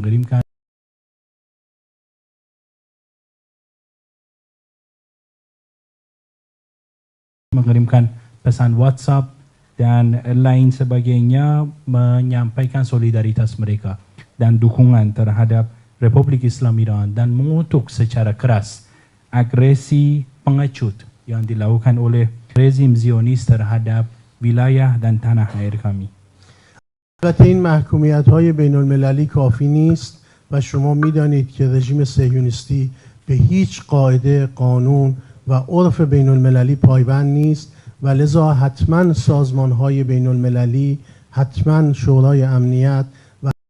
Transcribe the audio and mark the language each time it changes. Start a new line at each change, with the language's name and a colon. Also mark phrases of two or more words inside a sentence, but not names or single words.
Indonesian: mengirimkan pesan WhatsApp dan lain sebagainya, menyampaikan solidaritas mereka dan dukungan terhadap Republik Islam Iran dan mengutuk secara keras agresi pengecut yang dilakukan oleh rezim Zionis terhadap wilayah dan tanah air kami.
Persian: البته این محکومیت‌های بین‌المللی کافی نیست و شما می‌دانید که رژیم صهیونیستی به هیچ قاعده، قانون و عرف بین‌المللی پایبند نیست و لذا حتما سازمان‌های بین‌المللی، حتما شورای امنیت و